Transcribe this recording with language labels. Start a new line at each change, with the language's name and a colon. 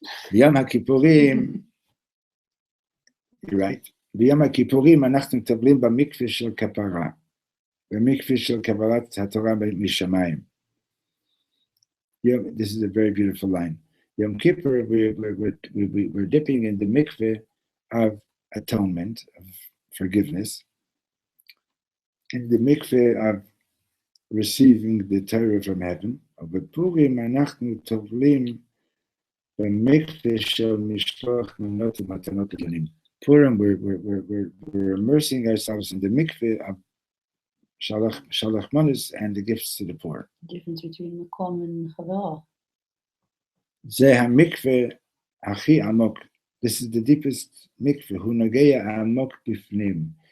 English: B'Yom HaKippurim, you're right.
Hebrew: B'Yom HaKippurim אנחנו טובלים במקווה של כפרה, במקווה של קבלת התורה משמיים.
English: This is a very beautiful line. Yom Kippur, we're dipping in the mikveh of atonement, of forgiveness, in the mikveh of receiving the Torah from heaven. Of Purim,
Hebrew: אנחנו טובלים במקווה של משלוח מנות ומתנות לבנים.
English: Purim, we're immersing ourselves in the mikveh of Shalach Manas and the gifts to the poor. The difference between Makom and Chavah.
Hebrew: Ze ha-mikveh hachi amok.
English: This is the deepest mikveh.
Hebrew: Hu nogeya amok bifnim.